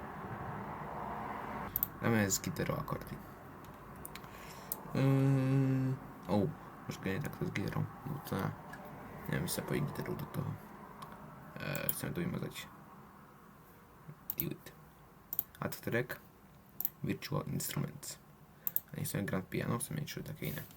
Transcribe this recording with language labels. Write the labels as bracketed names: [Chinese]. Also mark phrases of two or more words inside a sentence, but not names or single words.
[Slovak] Dáme z gitarou akordy. Možno nie takto s gitarou. Neviem, sa pojiť gitarou do toho. Chceme to vymazať. Delete. [English] Add track. Virtual Instruments. [Slovak] A nechceme [English] grand piano, [Slovak] chceme niečo také iné.